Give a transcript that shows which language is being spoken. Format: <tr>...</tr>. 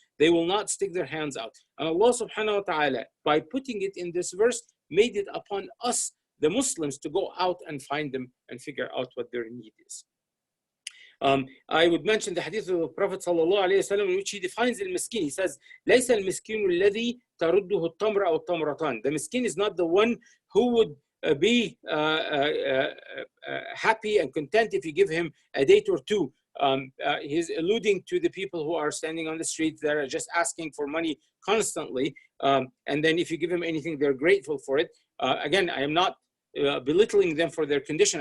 <en>They will not stick their hands out. And Allah subhanahu wa ta'ala, by putting it in this verse, made it upon us, the Muslims, to go out and find them and figure out what their need is. I would mention the hadith of the Prophet sallallahu alaihi wasallam, in which he defines al-miskin. He says,</en> <ar>لَيْسَ الْمِسْكِينُ الَّذِي تَرُدُّهُ التَّمْرَ أو التَّمْرَتان.</ar> <en>The miskin is not the one who would be happy and content if you give him a date or two. He's alluding to the people who are standing on the street that are just asking for money constantly. And then if you give them anything, they're grateful for it. Again, I am not belittling them for their condition.</en>